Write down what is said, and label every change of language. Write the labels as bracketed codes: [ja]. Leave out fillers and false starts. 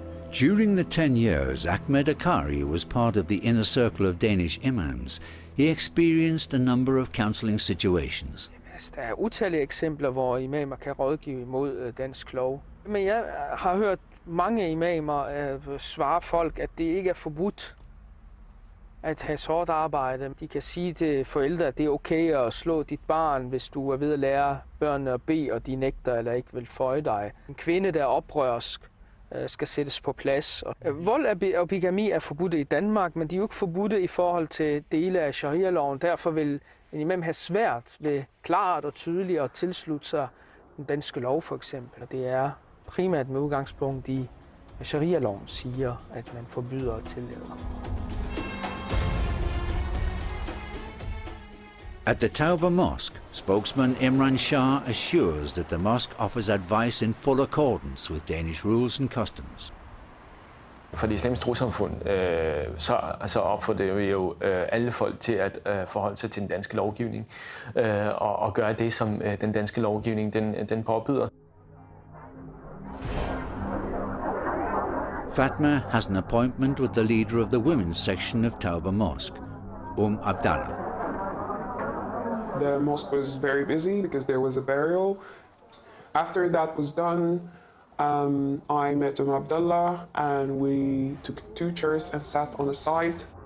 [en] During the 10 years Ahmed Akari was part of the inner circle of Danish imams, he experienced a number of counseling situations. [da] Der utallige eksempler, hvor imamer kan rådgive imod dansk lov. Men jeg har hørt mange imamer svare folk, at det ikke er forbudt at have sort arbejde. De kan sige til forældre, at det er okay at slå dit barn, hvis du er ved at lære børnene at bede, og de nægter eller ikke vil føje dig. En kvinde, der er oprørsk, skal sættes på plads. Vold og bigami er forbudte i Danmark, men de er jo ikke forbudte i forhold til dele af sharialoven. Derfor vil en imam have svært ved klart og tydeligt at tilslutte sig den danske lov for eksempel. Det er primært med udgangspunkt i, at sharialoven siger, at man forbyder og tillader. [en] At the Tauba Mosque, spokesman Imran Shah assures that the mosque offers advice in full accordance with Danish rules and customs. [da] For det islamiske trossamfund så opfordrer vi jo alle folk til at forholde sig til den danske lovgivning og gøre det, som den danske lovgivning den påbyder. [en] Fatma has an appointment with the leader of the women's section of Tauba Mosque, Abdallah. The mosque was very busy because there was a burial. After that was done, I met Abdullah and we took 2 chairs and sat on a side.